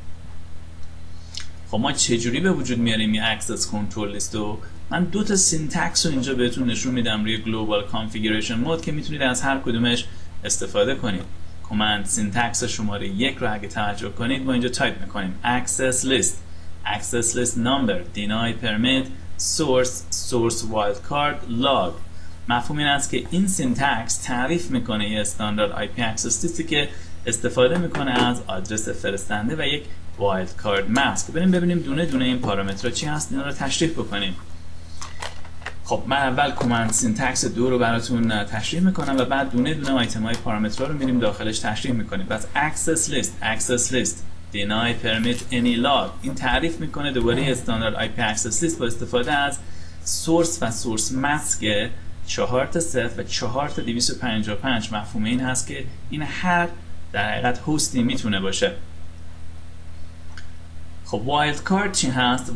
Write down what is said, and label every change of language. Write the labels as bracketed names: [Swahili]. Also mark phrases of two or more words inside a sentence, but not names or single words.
[Persian] خب ما چجوری به وجود میاریم این [English] access control list [Persian] رو؟ من دو تا سینتکس رو اینجا بهتون نشون میدم روی [English] global configuration mode [Persian] که میتونید از هر کدومش استفاده کنید. [English] command syntax [Persian] شماره 1 رو اگه توجه کنید ما اینجا تایپ میکنیم [English] access list number deny permit source wildcard log. [Persian] مفهوم این است که این سینتکس تعریف میکنه یه [English] standard IP access list [Persian] که استفاده میکنه از آدرس فرستنده و یک [English] wildcard mask. [Persian] بریم ببینیم دونه دونه این پارامترها چی هست، اینا رو تشریح بکنیم. خب من اول [English] command syntax [Persian] 2 رو براتون تشریح میکنم و بعد دونه دونه آیتم های پارامترها رو میریم داخلش تشریح میکنیم. پس [English] access list deny permit any log [Persian] این تعریف میکنه دوباره [English] standard IP access list [Persian] با استفاده از سورس و [English] source mask [Persian] 4 تا 0 و 4 تا 255. مفهوم این هست که این هر در حقیقت هستی میتونه باشه. خب وایلد کارد چی هست؟